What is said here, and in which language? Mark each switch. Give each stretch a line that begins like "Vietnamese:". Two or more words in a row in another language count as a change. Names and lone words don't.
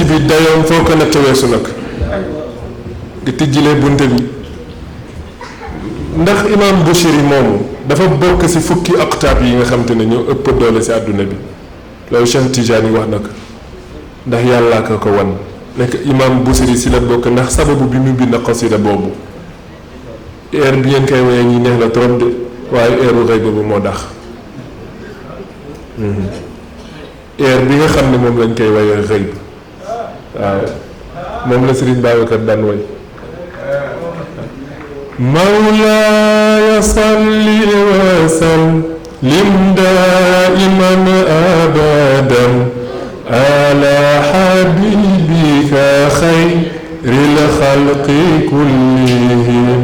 Wolof: dayoom foo ko natt weesu nag nga tijjilee bunte bi ndax imam Bushiri moomu dafa bokk ci fukki aqtaab yi nga xam te ne ñoo ëpp doole ci àdduna bi loolu Cheikh Tidiane wax na ko ndax yàllaa ko wan nekk imam Bushiri ci la bokk ndax sababu bi mu bind xasida boobu air bi ngeen koy woyee ñi neex la
French: trop de
Wolof: waaye airu xëy boobu moo dax air bi nga xam ne moom lañ koy woyee xëy waaw moom la Serigne Babacar daan woy
Arabic: مولاي صل وسلم دائما أبدا على حبيبك خير الخلق كلهم